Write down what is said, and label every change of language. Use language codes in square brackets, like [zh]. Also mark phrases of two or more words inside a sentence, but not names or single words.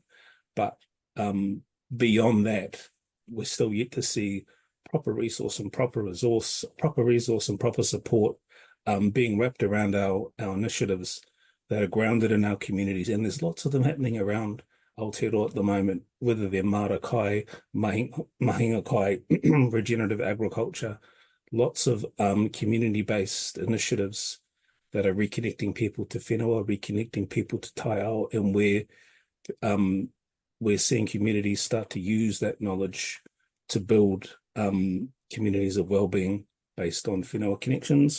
[en] But beyond that, we're still yet to see proper resource and proper support being wrapped around our initiatives that are grounded in our communities. And there's lots of them happening around Aotearoa at the moment, whether they're [mi] marakai, mahinga kai, [en] regenerative agriculture, lots of community-based initiatives that are reconnecting people to whenua, reconnecting people to taiao, and where we're seeing communities start to use that knowledge to build communities of wellbeing based on whenua connections.